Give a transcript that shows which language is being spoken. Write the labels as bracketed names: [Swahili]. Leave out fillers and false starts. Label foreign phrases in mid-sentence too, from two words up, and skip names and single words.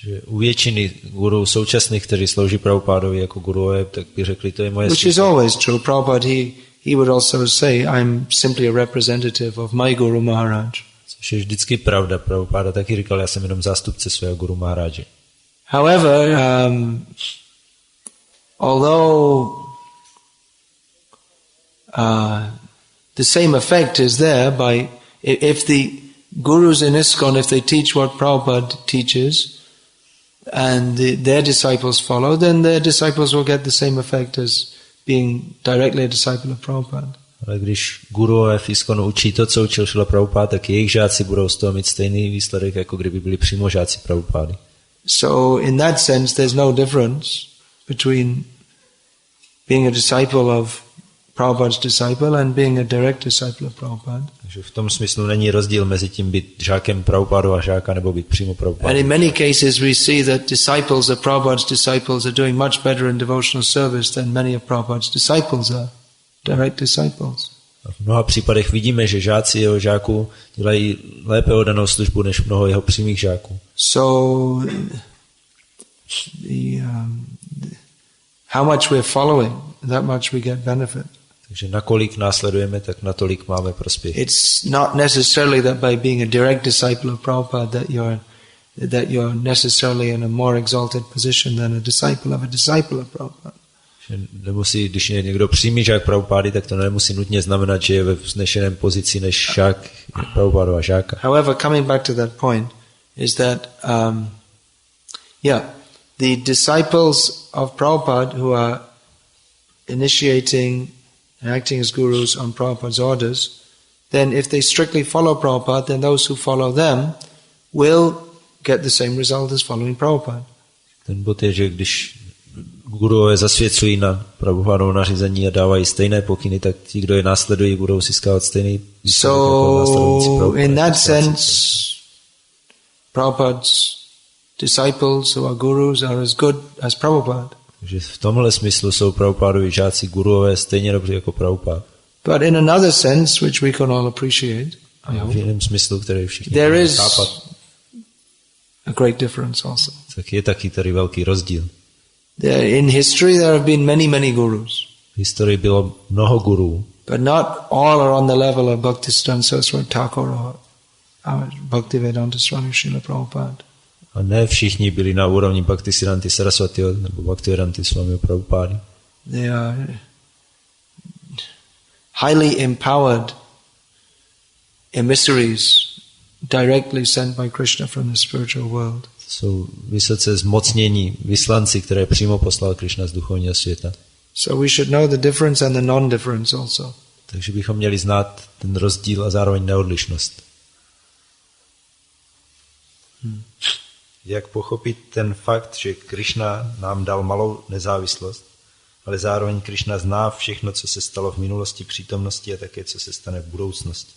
[Czech] Že u většiny gurů současných, kteří slouží Prabhupádovi jako guruové, tak by řekli, to je moje [English] Which is always true. Prabhupada, he would also say, I'm simply a representative of my Guru Maharaj. [Czech] Což je vždycky pravda. Prabhupáda taky říkal, já jsem jenom zástupce svého Guru Maharáže. [English] However, although the same effect is there by if the gurus in ISKCON, if they teach what Prabhupada teaches and their disciples follow, then their disciples will get the same effect as being directly a disciple of Prabhupada. [Czech] Ale když guruové v ISKCONu učí to, co učil Šrila Prabhupáda, tak jejich žáci budou z toho mít stejný výsledek, jako kdyby byli přímo žáci Prabhupády. [English] So in that sense, there's no difference between being a disciple of Prabhupada's disciple and being a direct disciple of Prabhupada. [Czech] Takže v tom smyslu není rozdíl mezi tím být žákem Prabhupádu a žáka nebo být přímo Prabhupádu. [English] And in many cases we see that disciples of Prabhupada's disciples are doing much better in devotional service than many of Prabhupada's disciples are, direct disciples. [Czech] A v mnoha případech vidíme, že žáci jeho žáků dělají lépe oddanou službu než mnoho jeho přímých žáků. [English] So how much we're following, that much we get benefit. [Czech] Takže nakolik následujeme, tak natolik máme prospěch. [English] It's not necessarily that by being a direct disciple of Prabhupada that you're necessarily in a more exalted position than a disciple of Prabhupada. [Czech] Nemusí, když je někdo přímý žák Prabhupády, tak to nemusí nutně znamenat, že je ve vznešeném pozici než žák Prabhupádova žáka. [English] However, coming back to that point, is that the disciples of Prabhupada who are initiating and acting as gurus on Prabhupada's orders, then if they strictly follow Prabhupada, then those who follow them will get the same result as following Prabhupada. [Czech] Ten bod je, že když gurové zasvěcují na Prabhupadovo nařízení a dávají stejné pokyny, tak ti, kdo je následují, budou získávat stejný výsledek jako následující Prabhupada. [English] In that sense, Prabhupada's disciples who are gurus are as good as Prabhupada. [Czech] Takže v tomhle smyslu jsou Prabhupádovi žáci guruové stejně dobře jako Prabhupada. [English] But in another sense, which we can all appreciate, [Czech] v jiném smyslu, který všichni [English] there is [Czech] chápat, [English] a great difference also. [Czech] Tak je taky tady velký rozdíl. [English] In history there have been many gurus. [Czech] V historii bylo mnoho gurů. [English] But not all are on the level of Bhaktisiddhanta Saraswati Thakur or Bhaktivedanta Swami Srila Prabhupada. [Czech] A ne všichni byli na úrovni Bhaktisiddhanty Saraswatiho nebo Bhaktivedanty Swami Prabhupády. [English] They are highly empowered emissaries directly sent by Krishna from the spiritual world. [Czech] Jsou vysoce zmocnění vyslanci, které přímo poslal Krishna z duchovního světa. [English] So we should know the difference and the non-difference also. [Czech] Takže bychom měli znát ten rozdíl a zároveň neodlišnost. Jak pochopit ten fakt, že Krishna nám dal malou nezávislost, ale zároveň Krishna zná všechno, co se stalo v minulosti, přítomnosti a také, co se stane v budoucnosti.